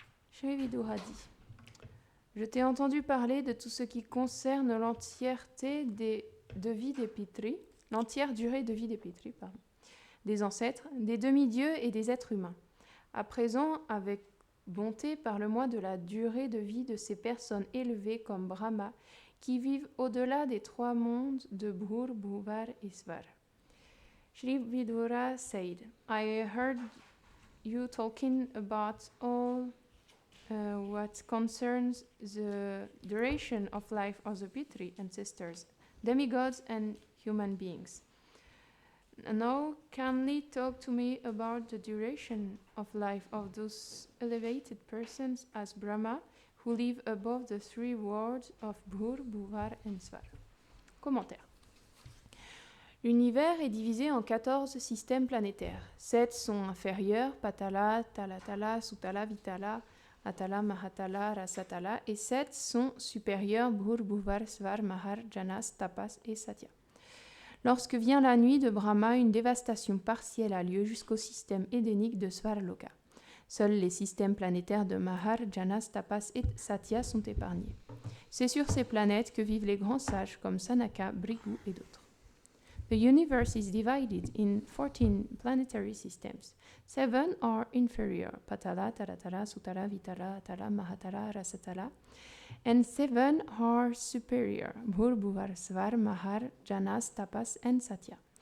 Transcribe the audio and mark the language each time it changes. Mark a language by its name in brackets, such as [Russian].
[French] Shri Vidura dit: Je t'ai entendu parler de tout ce qui concerne l'entièreté de vie des Pitris, l'entière durée de vie des Pitris, des ancêtres, des demi-dieux et des êtres humains. À présent, avec bonté, parle-moi de la durée de vie de ces personnes élevées comme Brahma, qui vivent au-delà des 3 mondes de Bhur, Bhuvar et Svar. [English] Shri Vidura said, I heard you talking about all what concerns the duration of life of the Pitri ancestors, demigods and human beings. Now, kindly talk to me about the duration of life of those elevated persons as Brahma, who live above the 3 worlds of Bhur, Bhuvar and Svar. [French] Commentaire. L'univers est divisé en 14 systèmes planétaires. 7 sont inférieurs, Patala, Talatala, Sutala, Vitala, Atala, Mahatala, Rasatala, et 7 sont supérieurs, Bhur, Bhuvar, Svar, Mahar, Janas, Tapas et Satya. Lorsque vient la nuit de Brahma, une dévastation partielle a lieu jusqu'au système édénique de Svarloka. Seuls les systèmes planétaires de Mahar, Janas, Tapas et Satya sont épargnés. C'est sur ces planètes que vivent les grands sages comme Sanaka, Bhrigu et d'autres. [English] The universe is divided in 14 planetary systems. 7 are inferior, Patala, Taratala, Sutala, Vitala, Atala, Mahatala, Rasatala, and 7 are superior, Bhur, Bhuvar, Svar, Mahar, Janas, Tapas, and Satya.